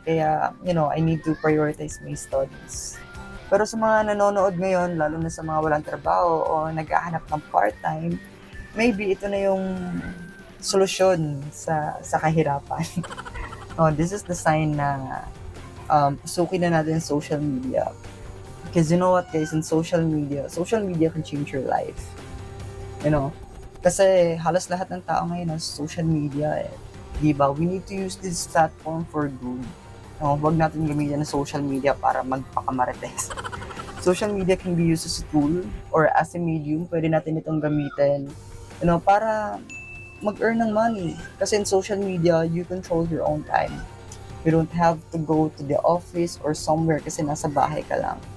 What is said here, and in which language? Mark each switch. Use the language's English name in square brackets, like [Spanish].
[English] Kaya, I need to prioritize my studies. [Filipino] Pero sa mga nanonood ngayon, lalo na sa mga walang trabaho o naghahanap ng part-time, maybe ito na yung solusyon sa kahirapan. [English] This is the sign [Filipino] na pasukin na natin [English] social media. Because you know what guys, in social media can change your life. [Filipino] Kasi halos lahat ng tao ngayon sa social media eh. Diba? [English] We need to use this platform for good. [Filipino] Huwag natin gamitin ng social media para magpakamarites. [English] Social media can be used as a tool or as a medium. [Filipino] Pwede natin itong gamitin, para mag-earn ng money. [English] Kasi in social media, you control your own time. You don't have to go to the office or somewhere [Filipino] kasi nasa bahay ka lang.